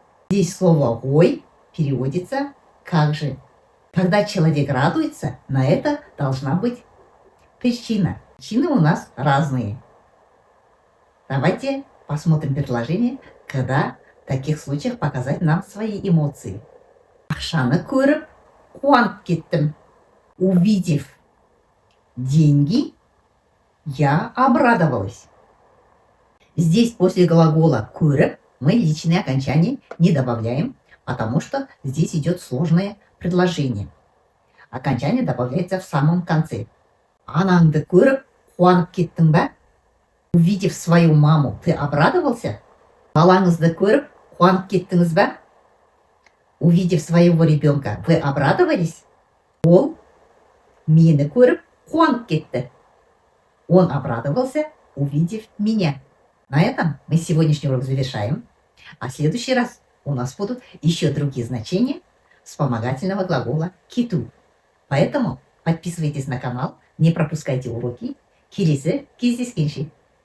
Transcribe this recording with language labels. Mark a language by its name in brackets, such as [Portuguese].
[Russian] Здесь слово «ой» переводится «как же». Когда человек радуется, на это должна быть причина. Причины у нас разные. Давайте посмотрим предложение, когда в таких случаях показать нам свои эмоции. [Kazakh] Ақшаны көріп, қуанып кеттім. [Russian] Увидев деньги, я обрадовалась. Здесь после глагола «көріп» мы личные окончания не добавляем, потому что здесь идет сложное предложение. Окончание добавляется в самом конце. [Kazakh] Анаңды көріп, қуанып кеттің бе? [Russian] Увидев свою маму, ты обрадовался? [Kazakh] Балаңызды көріп, қуанып кеттіңіз бе? [Russian] Увидев своего ребенка, вы обрадовались? [Kazakh] Ол мені көріп, қуанып кетті. [Russian] Он обрадовался, увидев меня. На этом мы сегодняшний урок завершаем. А в следующий раз у нас будут еще другие значения вспомогательного глагола «киту». Поэтому подписывайтесь на канал, не пропускайте уроки. [Kazakh] Келесі кездескенше.